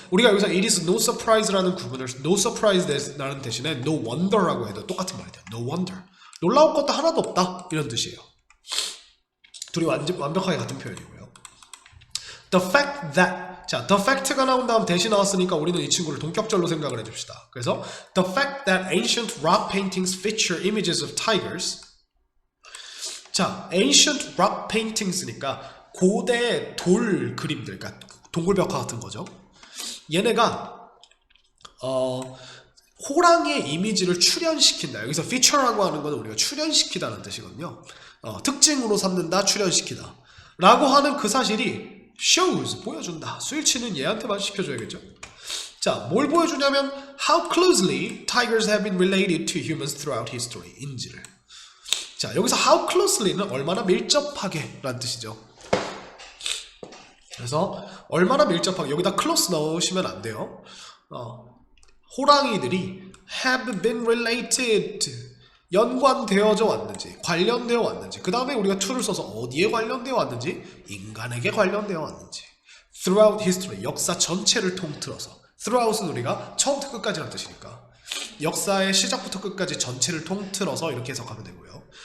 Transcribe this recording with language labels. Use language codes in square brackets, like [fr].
[ko] 우리가 여기서 [en] it is no surprise [ko] 라는 구분을 no surprise라는 대신에 [en] no wonder [ko] 라고 해도 똑같은 말이 돼요. [en] no wonder. [ko] 놀라울 것도 하나도 없다. 이런 뜻이에요. 둘이 완벽하게 같은 표현이고요. [en] The fact that [ko] 자, the fact가 나온 다음 대시 나왔으니까 우리는 이 친구를 동격절로 생각을 해줍시다. 그래서 [en] the fact that ancient rock paintings feature images of tigers. [ko] 자, ancient rock paintings니까 고대 돌 그림들, 그러니까 동굴벽화 같은 거죠. 얘네가 호랑이의 이미지를 출현시킨다. 여기서 feature라고 하는 건 우리가 출현시키다는 뜻이거든요. 특징으로 삼는다, 출현시키다. 라고 하는 그 사실이 shows, 보여준다. 스위치는 얘한테만 시켜줘야겠죠. [en] 자, [ko] 뭘 보여주냐면 [en] how closely tigers have been related to humans throughout history. [ko] 인지를. 자, 여기서 [en] how closely [ko] 는 얼마나 밀접하게 라는 뜻이죠. 그래서 얼마나 밀접하게, 여기다 close 넣으시면 안 돼요. 호랑이들이 [en] have been related, [ko] 연관되어져 왔는지, 관련되어 왔는지, 그 다음에 우리가 to를 써서 어디에 관련되어 왔는지, 인간에게 관련되어 왔는지, [en] throughout history, [ko] 역사 전체를 통틀어서, throughout은 우리가 처음부터 끝까지라는 뜻이니까 역사의 시작부터 끝까지 전체를 통틀어서 이렇게 해석하면 되고요.